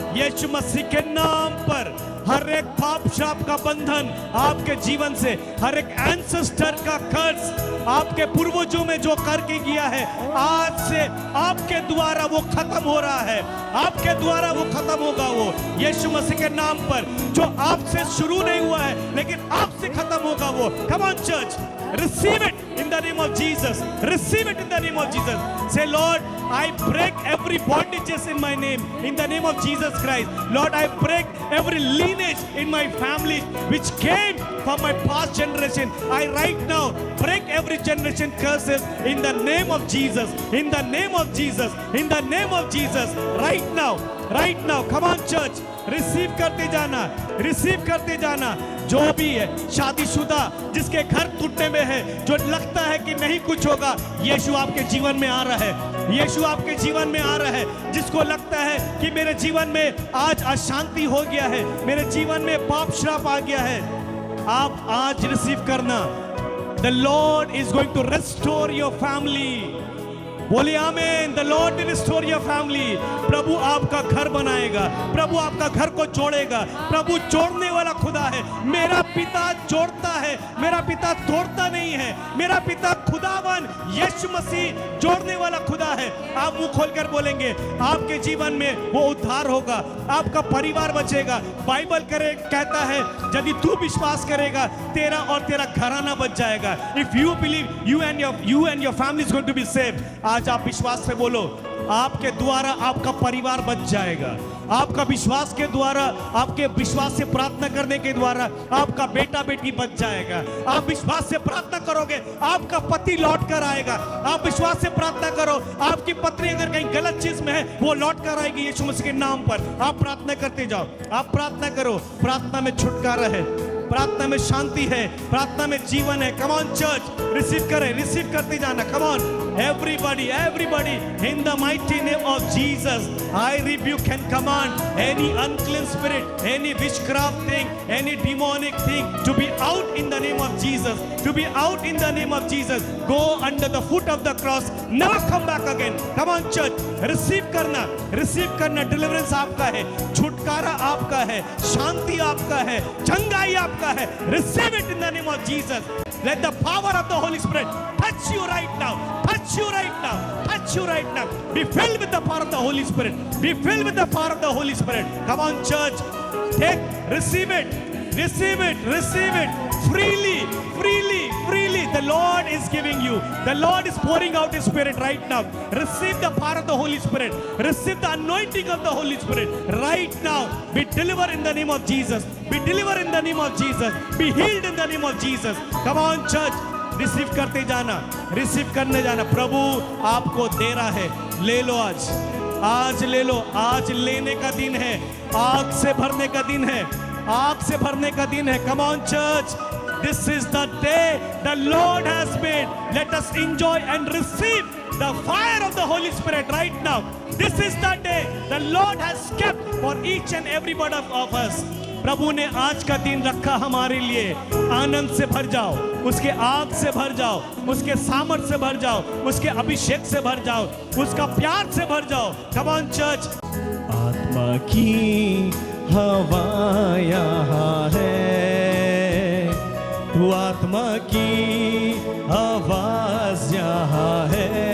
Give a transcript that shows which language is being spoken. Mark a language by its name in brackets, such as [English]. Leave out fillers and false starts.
[Hindi] यीशु मसीह के नाम पर हर एक पाप श्राप का बंधन आपके जीवन से, हर एक एंसेस्टर का कर्ज आपके पूर्वजों में जो करके गया है, आज से आपके द्वारा वो खत्म हो रहा है, आपके द्वारा वो खत्म होगा। वो यीशु मसीह के नाम पर जो आपसे शुरू नहीं हुआ है लेकिन आपसे खत्म होगा वो। [English] Come on church, receive it in the name of Jesus. Receive it in the name of Jesus. Say, Lord, I break every bondages in my name, in the name of Jesus Christ. Lord, I break every lineage in my family which came from my past generation. I right now break every generation curses in the name of Jesus. In the name of Jesus. In the name of Jesus. Right now. Right now. Come on, church. [Hindi] Receive करते जाना, receive करते जाना। जो भी है शादीशुदा जिसके घर टूटने में है, जो लगता है कि नहीं कुछ होगा, यीशु आपके जीवन में आ रहा है, यीशु आपके जीवन में आ रहा है। जिसको लगता है कि मेरे जीवन में आज अशांति हो गया है, मेरे जीवन में पाप श्राप आ गया है, आप आज रिसीव करना। [English] The Lord is going to restore your family. [Hindi] बोलिए आमीन। [English] The Lord will restore your family. [Hindi] प्रभु आपका घर बनाएगा, प्रभु आपका घर को जोड़ेगा। प्रभु जोड़ने वाला खुदा है। मेरा पिता जोड़ता है, मेरा पिता तोड़ता नहीं है। मेरा पिता खुदावन यीशु मसीह जोड़ने वाला खुदा है। आप मुंह खोलकर बोलेंगे, आपके जीवन में वो उद्धार होगा, आपका परिवार बचेगा। बाइबल कहता है यदि तू विश्वास करेगा तेरा और तेरा घराना बच जाएगा। [English] If you believe, you and your family is going to be saved. [Hindi] आज आप विश्वास से बोलो, आपके द्वारा आपका परिवार बच जाएगा। आपका विश्वास के द्वारा, आपके विश्वास से प्रार्थना करने के द्वारा आपका बेटा बेटी बच जाएगा। आप विश्वास से प्रार्थना करोगे, आपका पति लौट कर आएगा। आप विश्वास से प्रार्थना करो, आपकी पत्नी अगर कहीं गलत चीज में है वो लौट कर आएगी यीशु मसीह के नाम पर। आप प्रार्थना करते जाओ, आप प्रार्थना करो। प्रार्थना में छुटकारा है, प्रार्थना में शांति है, प्रार्थना में जीवन है। [English] come on church, [Hindi] रिसीव करें, रिसीव करते जाना। [English] Come on everybody in the mighty name of Jesus, I rebuke and command any unclean spirit, any witchcraft thing, any demonic thing to be out in the name of Jesus, to be out in the name of Jesus. Go under the foot of the cross, never come back again. Come on church, receive करना, receive करना। [Hindi] deliverance आपका है, छुटकारा आपका है, शांति आपका है, चंगाई आपका है। [English] receive it in the name of Jesus. Let the power of the Holy Spirit touch you right now, touch you right now, touch you right now. Be filled with the power of the Holy Spirit, be filled with the power of the Holy Spirit. Come on church, take, receive it, receive it, receive it freely, freely, freely. The Lord is giving you, the Lord is pouring out His Spirit right now. Receive the power of the Holy Spirit, receive the anointing of the Holy Spirit right now. Be delivered in the name of Jesus, be delivered in the name of Jesus, be healed in the name of Jesus. Come on church, [Hindi] receive करते जाना, receive करने जाना। प्रभु आपको दे रहा है, ले लो आज, आज ले लो। आज लेने का दिन है, आग से भरने का दिन है, आग से भरने का दिन है। [English] Come on church, this is the day the Lord has made. Let us enjoy and receive the fire of the Holy Spirit right now. This is the day the Lord has kept for each and every one of us. [Hindi] प्रभु ने आज का दिन रखा हमारे लिए। आनंद से भर जाओ, उसके आग से भर जाओ, उसके सामर्थ से भर जाओ, उसके अभिषेक से भर जाओ, उसका प्यार से भर जाओ। [English] Come on church. [Hindi] आत्मा की हवा यहाँ है, तू आत्मा की आवाज यहाँ है।